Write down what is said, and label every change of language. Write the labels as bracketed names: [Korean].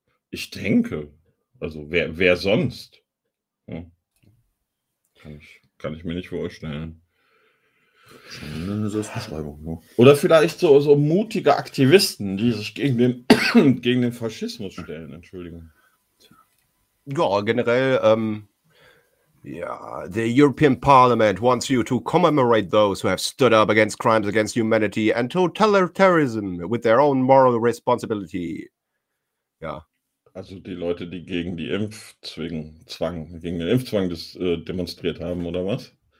[German] Ich denke, also wer sonst? Hm. Kann ich mir nicht vorstellen. Schon eine Selbstbeschreibung. Ne? Oder vielleicht so mutige Aktivisten, die sich gegen den Faschismus stellen, entschuldigen. Ja, generell, [English] the European Parliament wants you to commemorate those who have stood up against crimes against humanity and totalitarianism with their own moral responsibility. [German] Ja. Also die Leute, die gegen die Impfzwang, gegen den Impfzwang demonstriert haben, oder was?